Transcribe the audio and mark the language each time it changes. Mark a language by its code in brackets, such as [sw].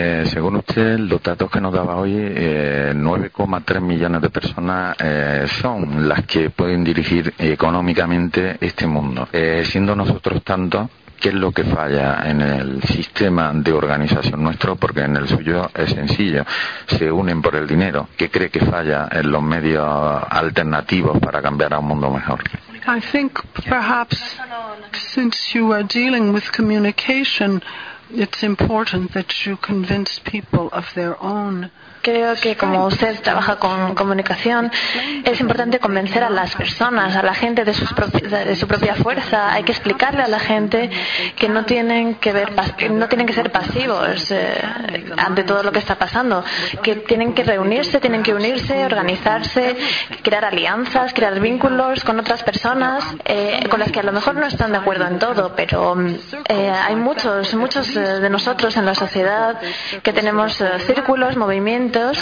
[es] Según usted, los datos que nos daba hoy, 9,3 millones de personas son las que pueden dirigir económicamente este mundo. Siendo nosotros tanto, ¿qué es lo que falla en el sistema de organización nuestro? Porque en el suyo es sencillo, se unen por el dinero. ¿Qué cree que falla en los medios alternativos para cambiar a un mundo mejor? [en] I think perhaps since you are dealing with communication, it's important that you convince people of their own. [es] Creo que como usted trabaja con comunicación, es importante convencer a las personas, a la gente de su propia fuerza. Hay que explicarle a la gente que no tienen que ser pasivos ante todo lo que está pasando, que tienen que unirse, organizarse, crear alianzas, crear vínculos con otras personas con las que a lo mejor no están de acuerdo en todo, pero hay muchos de nosotros en la sociedad que tenemos círculos, movimientos.